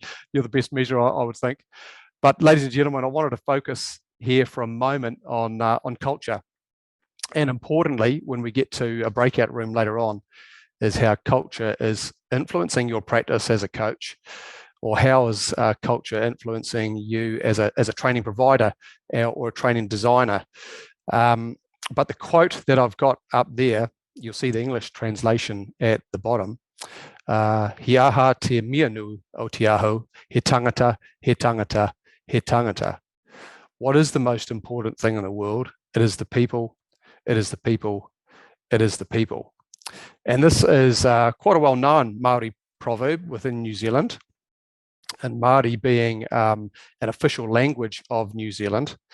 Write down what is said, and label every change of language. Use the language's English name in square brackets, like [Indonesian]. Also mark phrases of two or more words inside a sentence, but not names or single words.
[English] You're the best measure, I would think. But ladies and gentlemen, I wanted to focus here for a moment on culture, and importantly, when we get to a breakout room later on, is how culture is influencing your practice as a coach. Or how is culture influencing you as a training provider or a training designer? But the quote that I've got up there, you'll see the English translation at the bottom. [Māori] He aha te mianu o te aho, he tangata, he tangata, he tangata. [English] What is the most important thing in the world? It is the people, it is the people, it is the people. And this is quite a well-known Māori proverb within New Zealand, and Māori being an official language of New Zealand.